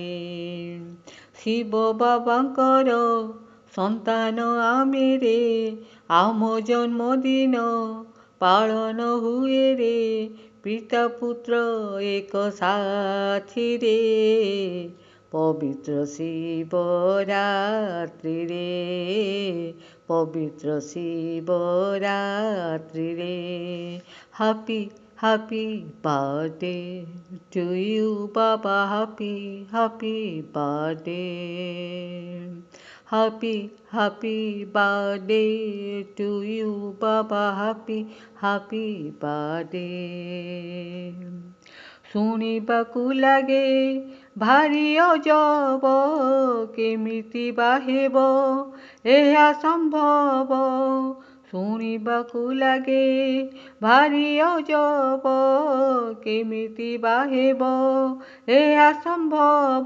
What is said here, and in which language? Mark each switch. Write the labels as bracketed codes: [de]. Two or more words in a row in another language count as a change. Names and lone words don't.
[or] ଶିବ ବାବାଙ୍କର ସନ୍ତାନ ଆମେରେ, ଆମ ଜନ୍ମଦିନ ପାଳନ ହୁଏ ରେ, ପିତା ପୁତ୍ର ଏକ ସାଥିରେ, ପବିତ୍ର ଶିବରାତ୍ରିରେ, ପବିତ୍ର ଶିବରାତ୍ରିରେ। [en] happy happy birthday to you baba, happy happy birthday, happy happy birthday to you বাবা, happy happy birthday। [or] ଶୁଣିବାକୁ ଲାଗେ ଭାରି ଅଜବ, କେମିତି ବା ହେବ ଏହା ସମ୍ଭବ। ଶୁଣିବାକୁ ଲାଗେ ଭାରି ଅଜବ, କେମିତି ବା ହେବ ଏହା ସମ୍ଭବ।